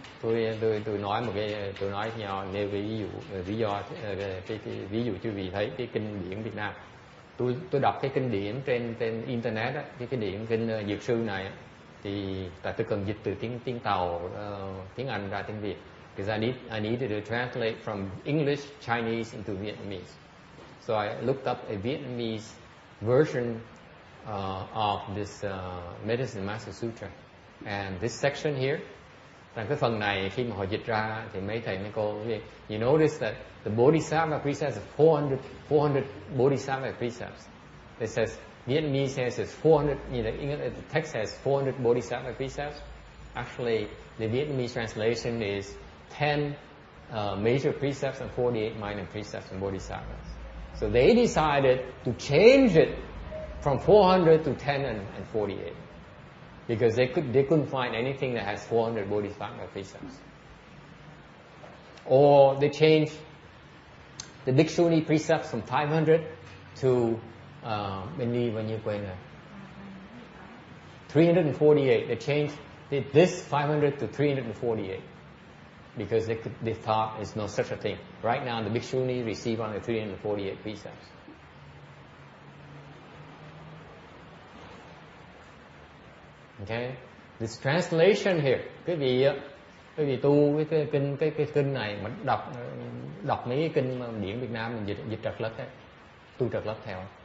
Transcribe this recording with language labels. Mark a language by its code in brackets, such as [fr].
[vi] Tôi nói một cái, tôi nói nhỏ nêu cái ví dụ cái ví dụ cho quý vị thấy cái kinh điển Việt Nam. Tôi đọc cái kinh điển trên internet á, cái điển kinh Dược Sư này á, thì tại tôi cần dịch từ tiếng Tàu, tiếng Anh ra tiếng Việt. [en] Because I needed to translate from English, Chinese into Vietnamese. So I looked up a Vietnamese version of this Medicine Master Sutra. And this section here, [vi] rằng cái phần này khi mà họ dịch ra thì mấy thầy mấy cô, [en] you notice that the Bodhisattva precepts is 400 Bodhisattva precepts. It says, Vietnamese says it's 400, the text says 400 Bodhisattva precepts. Actually, the Vietnamese translation is 10 major precepts and 48 minor precepts and bodhisattvas. So they decided to change it from 400 to 10 and 48. Because they couldn't find anything that has 400 bodhisattva precepts. Or they changed the Bhikshuni precepts from 500 to 348. They changed this 500 to 348 because they thought there's no such a thing. Right now the Bhikshuni receive only 348 precepts. Okay, this translation here, [vi] quý vị tu cái kinh này mà đọc mấy cái kinh mà điển Việt Nam mình dịch trật lất ấy, tu trật lất theo.